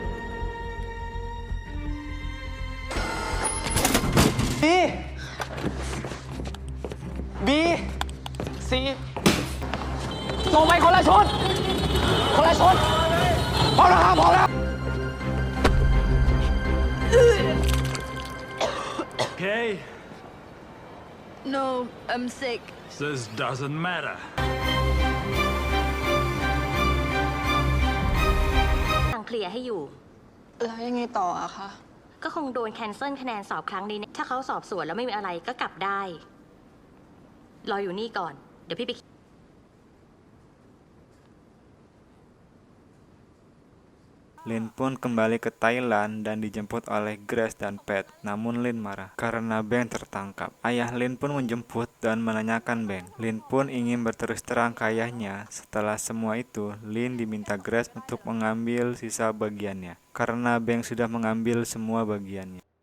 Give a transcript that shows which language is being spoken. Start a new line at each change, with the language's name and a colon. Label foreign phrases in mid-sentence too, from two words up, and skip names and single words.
Thai: บีซีลงไปคนละชุด คนละชุด พอแล้วครับพอแล้ว
English: Okay, No, I'm sick. this doesn't matter.
Thai: สั่งเคลียร์ให้อยู่ แล้วยังไงต่ออะคะ ก็คงโดนแคนเซิลคะแนนสอบครั้งนี้ ถ้าเขาสอบสวนแล้วไม่มีอะไรก็กลับได้ รออยู่นี่ก่อน เดี๋ยวพี่ไป
Indonesian: Lin pun kembali ke Thailand dan dijemput oleh Grace dan Pat. Namun Lin marah karena Bang tertangkap. Ayah Lin pun menjemput dan menanyakan Bang. Lin pun ingin berterus terang ke ayahnya. Setelah semua itu, Lin diminta Grace untuk mengambil sisa bagiannya karena Bang sudah mengambil semua bagiannya.